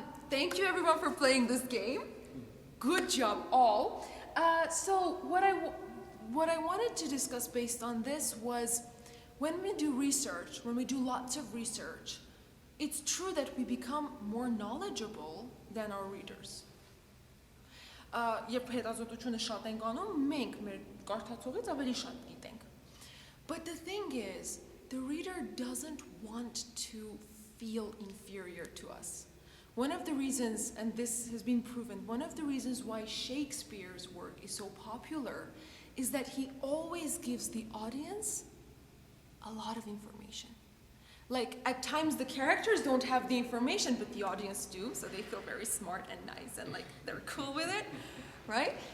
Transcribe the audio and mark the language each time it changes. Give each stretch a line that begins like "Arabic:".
English: Thank you everyone for playing this game. Good job, all. So what I wanted to discuss based on this was when we do research, when we do lots of research, it's true that we become more knowledgeable than our readers.
Armenian: Երբ հետազոտությունը շատ ենք անում, մենք մեր կարդացողից ավելի շատ գիտենք.
English: But the thing is, the reader doesn't want to feel inferior to us. One of the reasons, and this has been proven, one of the reasons why Shakespeare's work is so popular is that he always gives the audience a lot of information. Like, at times the characters don't have the information, but the audience do, so they feel very smart and nice and like they're cool with it, right?